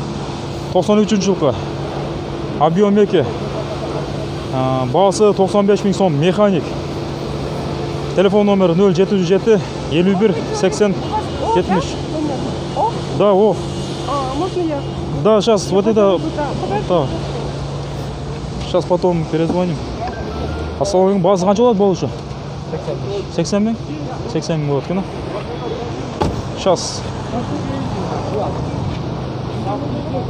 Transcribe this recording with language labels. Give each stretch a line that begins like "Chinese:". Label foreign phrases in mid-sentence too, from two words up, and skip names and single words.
Kazakh: 93 жылғы, объем 2. Бағасы 95 000 сом, механик. Телефон номері 0707 51 80 70.
Russian: Да, о. Можно я? Да, сейчас, вот это. Да. Сейчас потом перезвоним.
Kazakh: Ассалаумағалейкум, бағасы қанша болады болушы? 80 000? 80 000 болады,
Russian: Сейчас.